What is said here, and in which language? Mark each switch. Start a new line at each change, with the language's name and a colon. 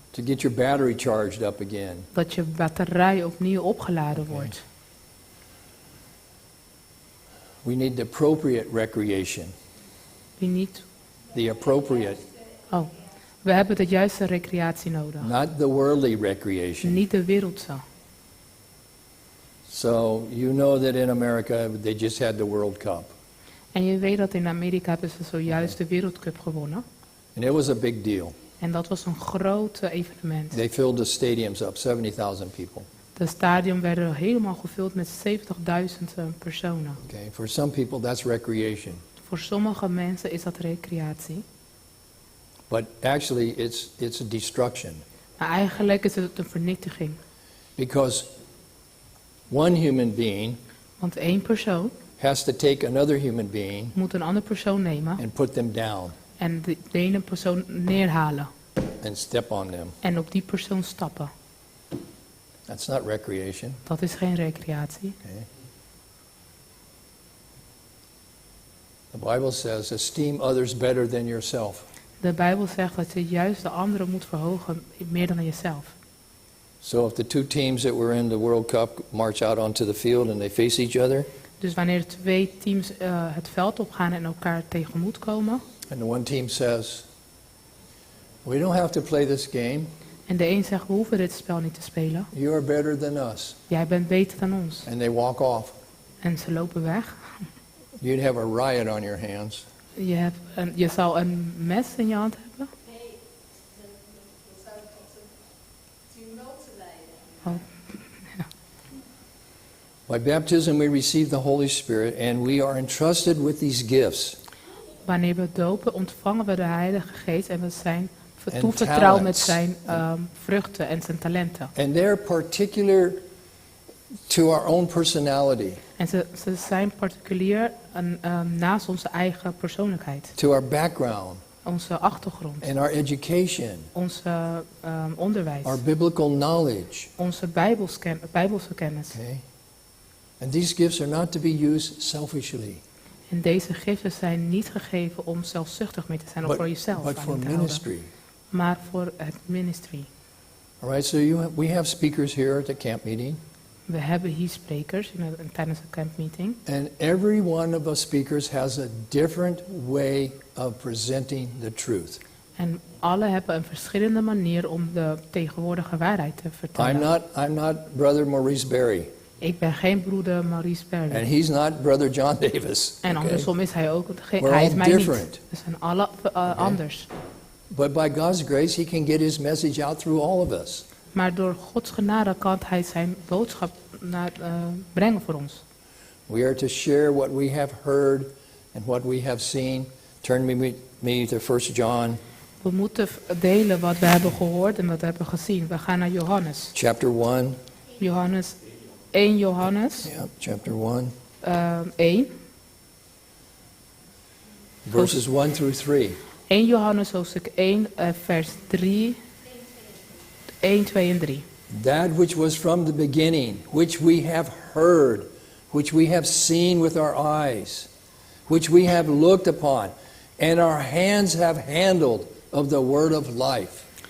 English: To get your battery charged up again.
Dutch: Dat je batterij opnieuw opgeladen wordt.
English: We need the appropriate recreation.
Dutch: Wie niet.
English: The appropriate.
Dutch: Oh, we hebben de juiste recreatie nodig.
English: Not the worldly recreation.
Dutch: Niet de wereldse.
English: So you know that in America they just had the World Cup.
Dutch: En je weet dat in Amerika hebben ze zojuist de Wereldcup gewonnen.
English: And it was a big deal.
Dutch: En dat was een groot evenement.
English: They filled the stadiums up, 70,000 people.
Dutch: De stadion werden helemaal gevuld met 70.000 personen.
English: Okay, for some people that's recreation.
Dutch: Voor sommige mensen is dat recreatie.
English: But actually it's a destruction.
Dutch: Maar eigenlijk is het een vernietiging.
English: Because one human being
Dutch: Want één persoon
English: has to take another human being
Dutch: moet een andere persoon nemen
English: and put them down
Dutch: en de ene persoon neerhalen.
English: and step on them.
Dutch: En op die persoon stappen.
English: That's not recreation.
Dutch: Dat is geen recreatie.
English: Okay. The Bible says, esteem others better than yourself.
Dutch: De Bijbel zegt dat je juist de anderen moet verhogen meer dan jezelf.
English: So if the two teams that were in the World Cup march out onto the field and they face each other,
Dutch: Dus wanneer twee teams het veld opgaan en elkaar tegemoet komen.
English: and the one team says, we don't have to play this game.
Dutch: En de een zegt, we hoeven dit spel niet te spelen.
English: You are better than us.
Dutch: Jij bent beter dan ons.
English: And they walk off.
Dutch: En ze lopen weg.
English: You'd have a riot on your hands.
Dutch: Je zou een mes in je hand hebben. Nee, dat zou tot een tumult leiden. Oh.
English: By baptism we receive the Holy Spirit and we are entrusted with these gifts.
Dutch: Wanneer we dopen ontvangen we de Heilige Geest en we zijn
English: And
Dutch: toevertrouwd met zijn vruchten en zijn talenten.
English: And they're particular to our own personality,
Dutch: En ze zijn particulier naast onze eigen persoonlijkheid.
English: to our background
Dutch: Onze achtergrond,
English: and our education,
Dutch: onze onderwijs,
English: our biblical knowledge.
Dutch: onze bijbelse kennis.
English: Okay? And these gifts are not to be used selfishly,
Dutch: En deze giften zijn niet gegeven om zelfzuchtig mee te zijn of voor jezelf
English: but
Dutch: aan
English: for
Dutch: te houden,
English: ministry.
Dutch: maar voor het ministry.
English: All right, so we have speakers here at the camp meeting,
Dutch: We hebben hier sprekers tijdens de campmeeting.
English: and every one of us speakers has a different way of presenting the truth.
Dutch: En alle hebben een verschillende manier om de tegenwoordige waarheid te vertellen.
English: I'm not Brother Maurice Berry,
Dutch: Ik ben geen broeder Maurice Berry.
English: and he's not Brother John Davis.
Dutch: En
English: okay?
Dutch: andersom is hij ook.
English: We're
Dutch: Hij is
English: all
Dutch: mij
English: different.
Dutch: niet. We zijn alle anders.
English: But by God's grace, he can get his message out through all of us.
Dutch: Maar door Gods genade kan hij zijn boodschap brengen voor ons.
English: We are to share what we have heard and what we have seen. Turn me to 1 John.
Dutch: We moeten delen wat we hebben gehoord en wat we hebben gezien. We gaan naar Johannes.
English: Chapter 1.
Dutch: 1 Johannes
English: Yeah, chapter 1.
Dutch: 1.
English: Verses 1 through 3.
Dutch: 1 Johannes hoofdstuk 1 vers 3. 1, 2 en 3.
English: That which was from the beginning, which we have heard, which we have seen with our eyes, which we have looked upon, and our hands have handled of the word of life.